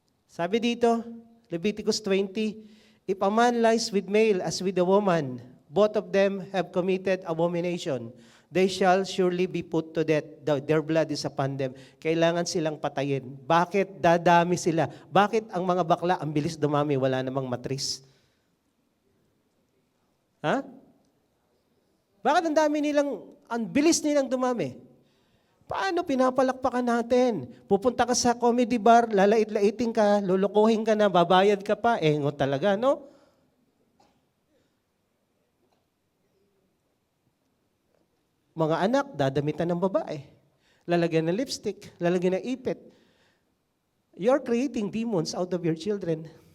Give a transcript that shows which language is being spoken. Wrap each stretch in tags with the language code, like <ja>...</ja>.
<tl>Sabi dito,</tl> <en>Leviticus 20, if a man lies with male as with a woman, both of them have committed abomination. They shall surely be put to death. Their blood is upon them.</en> <tl>Kailangan silang patayin. Bakit dadami sila? Bakit ang mga bakla, ang bilis dumami, wala namang matris? Ha? Bakit ang bilis nilang dumami? Paano pinapalakpakan natin? Pupunta ka sa comedy bar, lalait-laiting ka, lulukuhin ka na, babayad ka pa. Engot talaga, no? Mga anak, dadamitan ng babae. Lalagyan ng lipstick, lalagyan ng ipit.</tl> <en>You're creating demons out of your children.</en>